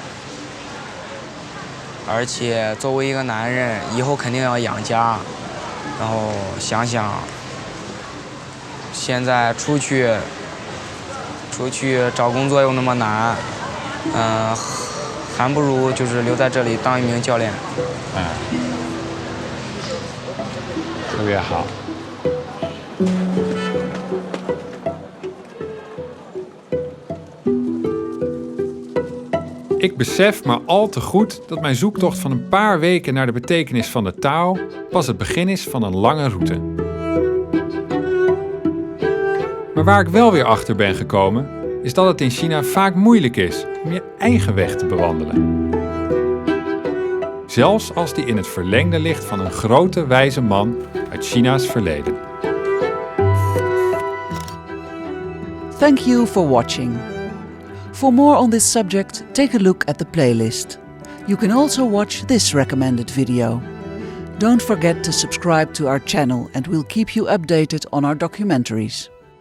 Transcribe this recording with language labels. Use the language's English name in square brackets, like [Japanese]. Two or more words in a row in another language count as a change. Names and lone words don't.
[Chinese] 而且作为一个男人，以后肯定要养家，然后想想，现在出去找工作又那么难，还不如就是留在这里当一名教练。嗯，特别好。 [Dutch] Ik besef maar al te goed dat mijn zoektocht van een paar weken naar de betekenis van de Tao pas het begin is van een lange route. Maar waar ik wel weer achter ben gekomen, is dat het in China vaak moeilijk is om je eigen weg te bewandelen. Zelfs als die in het verlengde ligt van een grote wijze man uit China's verleden. [English] Thank you for watching. For more on this subject, take a look at the playlist. You can also watch this recommended video. Don't forget to subscribe to our channel and we'll keep you updated on our documentaries.